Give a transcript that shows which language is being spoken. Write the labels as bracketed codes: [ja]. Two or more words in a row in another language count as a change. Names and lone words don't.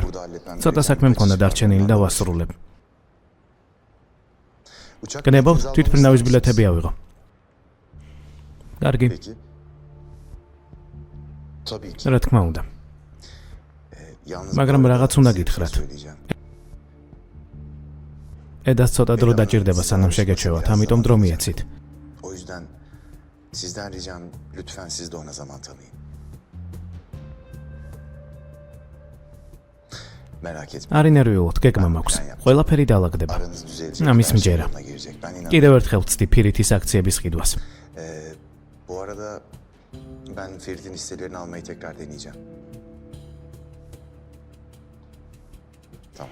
[ka] ცოტა საქმე მქონდა დარჩენილი და ვასრულებ. გნებავთ, თვითმფრინავის ბილეთები ავიღო. კარგი. რა თქმა უნდა. მაგრამ რაღაც უნდა გითხრათ. ედას ცოტა დრო დაჭირდება სანამ შეგეჩვევათ, ამიტომ დრო მიეცით. [tr] Sizden ricam lütfen siz de ona zaman tanıyın. Merak etmeyin. [ka] არ ინერვიულოთ, გეკმა მაქვს. ყველაფერი დაალაგდება. ამის მჯერა. კიდევ ერთხელ ვწდი ფირითის აქციების ყიდვას. [tr] Bu arada ben Ferit'in hisselerini almayı tekrar deneyeceğim. Tamam.